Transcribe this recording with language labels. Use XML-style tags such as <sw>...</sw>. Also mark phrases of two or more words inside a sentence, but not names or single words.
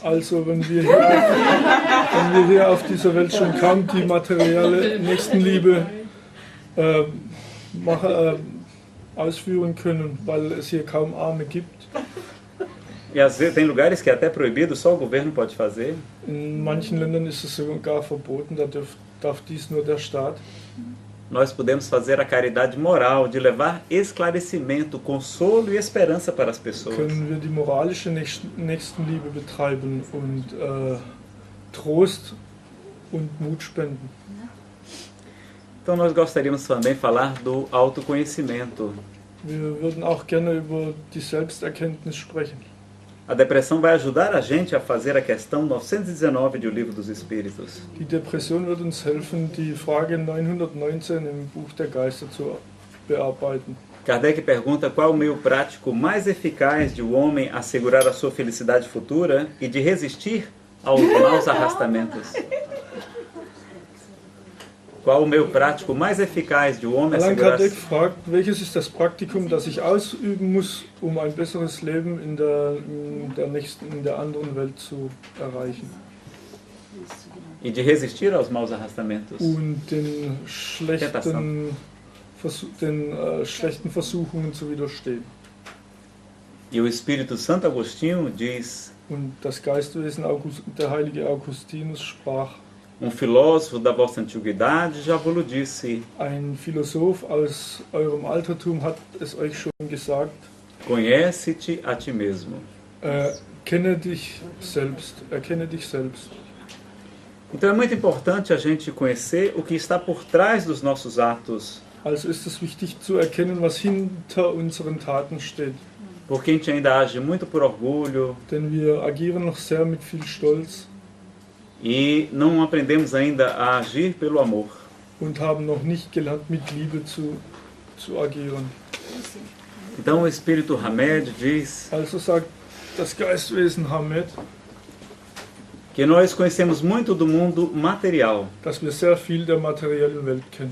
<de>Also wenn wir hier auf dieser Welt schon kaum die materielle Nächstenliebe ausführen können, weil es hier kaum Arme gibt.</de> <pt>e às vezes tem lugares que é até proibido, só o governo pode fazer.</pt> <de>In manchen Ländern ist es sogar verboten, da darf dies nur der Staat.</de> <pt>Nós podemos fazer a caridade moral de levar esclarecimento, consolo e esperança para as pessoas.</pt> <de>Können wir die moralische Nächstenliebe betreiben und Trost und Mut spenden.</de> <pt>Então nós gostaríamos também de falar do autoconhecimento.</pt> <de>Wir würden auch gerne über die Selbsterkenntnis sprechen.</de> <pt>A depressão vai ajudar a gente a fazer a questão 919 do Livro dos Espíritos.</pt> <de>Die Depression wird uns helfen, die Frage 919 im Buch der Geister zu bearbeiten.</de> <pt>Kardec pergunta qual o meio prático mais eficaz de o homem assegurar a sua felicidade futura e de resistir aos maus arrastamentos. Qual o meio prático mais eficaz de o homem Allan assegurar...</pt> <de>Kardec fragt, welches ist das Praktikum, das ich ausüben muss, um ein besseres Leben in der anderen Welt zu erreichen</de> <pt>E de resistir aos maus arrastamentos.</pt> <de>und den schlechten Versuchungen zu widerstehen.</de> <pt>E o Espírito Santo Agostinho diz,</pt> <de>Und das Geistwesen der heilige Augustinus sprach,</de> <pt>filósofo da vossa antiguidade já vos disse,</pt> <de>ein Philosoph aus eurem Altertum hat es euch schon gesagt,</de> <pt>conhece-te a ti mesmo.</pt> <de>erkenne dich selbst.</de> <pt>Então é muito importante a gente conhecer o que está por trás dos nossos atos.</pt> <de>Also ist es wichtig zu erkennen, was hinter unseren Taten steht.</de> <pt>Porque a gente ainda age muito por orgulho</pt> <de>Denn wir agieren noch sehr mit viel Stolz</de> <pt>e não aprendemos ainda a agir pelo amor.</pt> <de>und haben noch nicht gelernt, mit Liebe zu agieren.</de> <pt>Então o Espírito Hamed diz</pt> <de>Also sagt das Geistwesen Hamed,</de> <pt>que nós conhecemos muito do mundo material,</pt> <de>dass wir sehr viel der materiellen Welt kennen.</de>